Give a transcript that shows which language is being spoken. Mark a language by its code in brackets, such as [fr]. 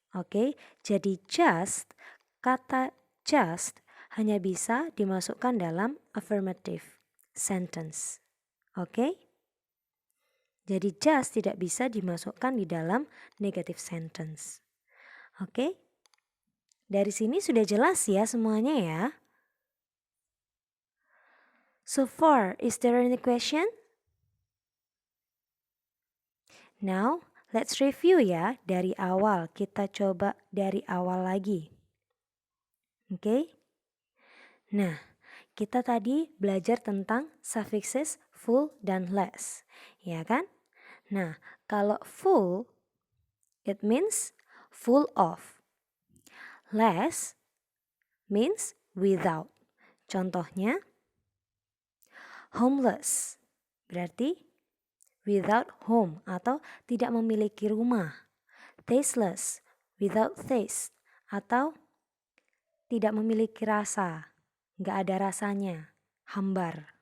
[id] Oke, jadi kata just hanya bisa dimasukkan dalam affirmative. sentence. Oke? Jadi just tidak bisa dimasukkan di dalam negative sentence. Oke? Dari sini sudah jelas ya semuanya ya. [en] So far, is there any question? Now, let's review ya [id] dari awal. Kita coba dari awal lagi. Oke? Nah, kita tadi belajar tentang suffixes full dan less. Ya kan? Nah, kalau [en] full, it means full of. Less means without. [id] Contohnya, homeless berarti [en] without home [id] atau tidak memiliki rumah. Tasteless, [en] without taste [id] atau tidak memiliki rasa, nggak ada rasanya, hambar.